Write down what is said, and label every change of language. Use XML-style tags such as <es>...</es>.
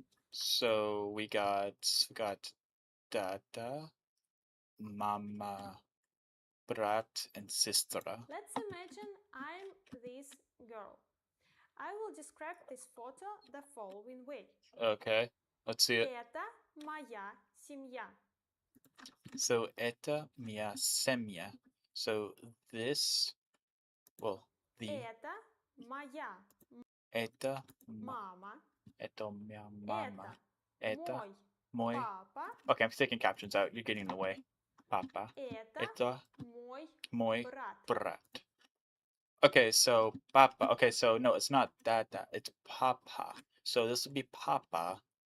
<en>So we got dada, mama, brat, and sister. Let's imagine I'm this girl. I will describe this photo the following way. Okay, let's see it.</en> <ru>Это моя семья.</ru> <en>So</en> <ru>это моя семья.</ru> <en>So this, well, the</en> <ru>Это моя это мама. это моя mama. Это Это мой. папа.</ru> <en>Okay, I'm taking captions out. You're getting in the way.</en> <ru>Papa. Это мой мой брат.</ru> <en>brat. Okay, so papa. Okay, so no, it's not dada. It's papa. So this would be papa.</en>